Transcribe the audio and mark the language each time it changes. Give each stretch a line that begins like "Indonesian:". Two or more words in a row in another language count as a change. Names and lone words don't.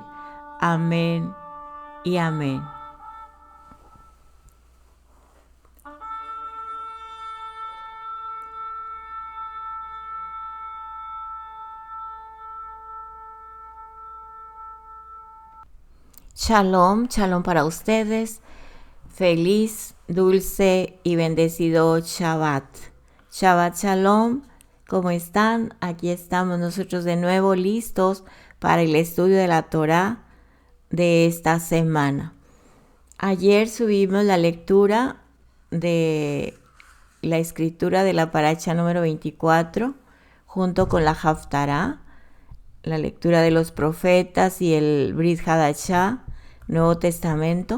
Spanish: Amén y amén. Shalom, shalom para ustedes. Feliz, dulce y bendecido Shabbat.
Hebrew: Shabbat shalom.
Spanish: ¿Cómo están? Aquí estamos nosotros de nuevo listos para el estudio de la Torá de esta semana. Ayer subimos la lectura de la escritura de la paracha número 24 junto con la Haftará, la lectura de los profetas y el Brit Hadashah, Nuevo Testamento.